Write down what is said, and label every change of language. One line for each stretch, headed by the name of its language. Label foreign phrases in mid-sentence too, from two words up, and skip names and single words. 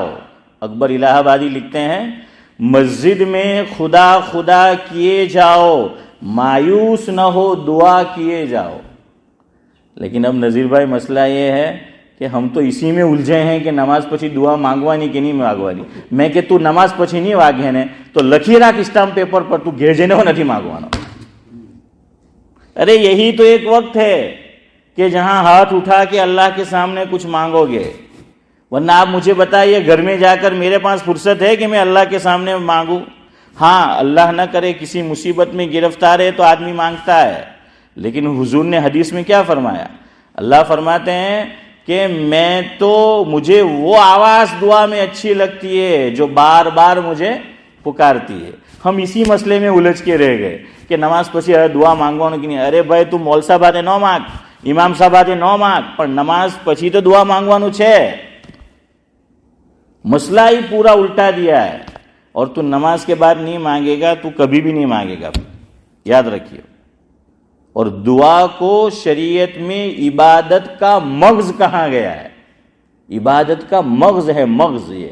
Urdu: اکبر الہ آبادی لکھتے ہیں مسجد میں خدا خدا کیے جاؤ، مایوس نہ ہو دعا کیے جاؤ. لیکن اب نذیر بھائی مسئلہ یہ ہے کہ ہم تو اسی میں الجھے ہیں کہ
Gujarati: નમાઝ પછી દુઆ માંગવાની કે નહીં માંગવાની. મેં કે તો નમાઝ પછી નહીં વાગે ને તો લખી રાખ સ્ટામ્પ પેપર પર તું ઘેર જઈને નથી માંગવાનો.
Urdu: ارے یہی تو ایک وقت ہے کہ جہاں ہاتھ اٹھا کے اللہ کے سامنے کچھ مانگو گے، ورنہ آپ مجھے بتائیے گھر میں جا کر میرے پاس فرصت ہے کہ میں اللہ کے سامنے مانگوں؟ ہاں اللہ نہ کرے کسی مصیبت میں گرفتار ہے تو آدمی مانگتا ہے، لیکن حضور نے حدیث میں کیا فرمایا؟ اللہ فرماتے ہیں کہ مجھے وہ آواز دعا میں اچھی لگتی ہے جو بار بار مجھے پکارتی ہے. ہم اسی مسئلے میں الجھ کے رہ گئے کہ
Gujarati: નમાઝ પછી દુઆ માંગવાના કે નહીં.
Urdu: ارے بھائی
Gujarati: તું મૌલ સાહેબ હાથે ન માંગ, ઇમામ સાહેબ હાથે ન માંગ, પણ નમાઝ પછી તો દુઆ માંગવાનું છે.
Urdu: مسئلہ ہی پورا الٹا دیا ہے. اور تو نماز کے بعد نہیں مانگے گا تو کبھی بھی نہیں مانگے گا، یاد رکھیے. اور دعا کو شریعت میں عبادت کا مغز کہا گیا ہے، عبادت کا مغز ہے، مغز یہ.